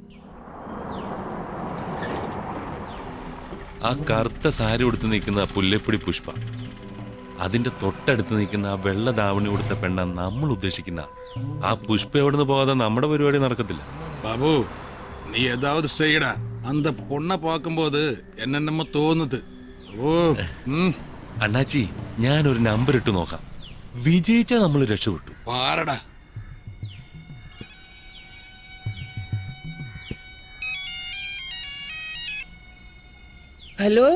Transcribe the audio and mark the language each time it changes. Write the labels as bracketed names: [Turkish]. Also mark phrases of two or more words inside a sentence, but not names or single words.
[Malayalam] ആ കറുത്ത സാരി ഉടുത്ത് നിൽക്കുന്ന പുല്ലേപ്പൊടി പുഷ്പ, അതിന്റെ തൊട്ടടുത്ത് നിൽക്കുന്ന ആ വെള്ള ദാവണി കൊടുത്ത പെണ്ണ നമ്മൾ ഉദ്ദേശിക്കുന്ന ആ പുഷ്പ എവിടുന്ന് പോകാതെ നമ്മുടെ പരിപാടി നടക്കത്തില്ല. ബാബു, നീ ഏതാവത് ചെയ്യടാ. [Tamil] அந்த பொண்ணை பார்க்கும்போது என்னென்னமோ തോന്നുന്നത്. [Malayalam] അണ്ണാച്ചി, ഞാനൊരു നമ്പർ ഇട്ട് നോക്കാം. വിജയിച്ചാ നമ്മൾ രക്ഷപ്പെട്ടു. പാരടാ. ഹലോ,